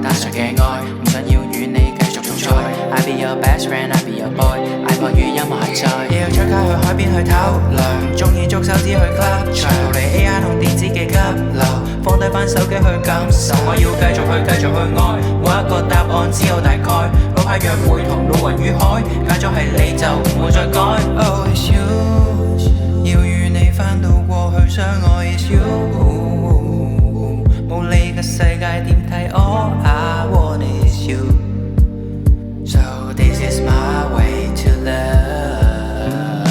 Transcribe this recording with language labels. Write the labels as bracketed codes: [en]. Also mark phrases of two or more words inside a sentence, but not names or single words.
[yue] 單純嘅愛，唔想要與你繼續重賽。 [en] I be your best friend, I be your boy。 [yue] iPod 與音樂下載，要出街去海邊去偷涼，鍾意捉手指去 club 場，逃離 AI 同電子嘅急流，放低返手機去感受。我要繼續去愛，每一個答案只有大概。老派約會同老雲與海，揀咗係你就唔會再改。 [en] Oh it's you， [yue] 要與你返到過去相愛。 [en] It's you， [yue] 無理嘅世界點睇 ？ [en] All I want is you。 [yue] So [en] this is my way to love。